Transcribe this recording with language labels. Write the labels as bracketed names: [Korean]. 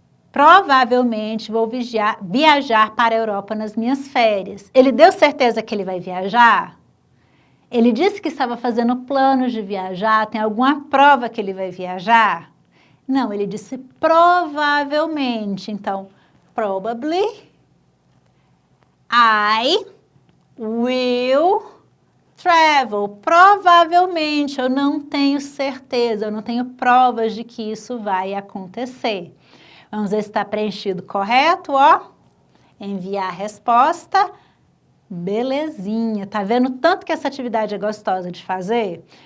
[Portuguese] Provavelmente vou viajar para a Europa nas minhas férias. Ele deu certeza que ele vai viajar? Ele disse que estava fazendo planos de viajar. Tem alguma prova que ele vai viajar? Não, ele disse provavelmente. Então, [English] probably I will travel. [Portuguese] Provavelmente, eu não tenho certeza, eu não tenho provas de que isso vai acontecer. Vamos ver se está preenchido correto, ó. Enviar a resposta. Belezinha. Tá vendo tanto que essa atividade é gostosa de fazer?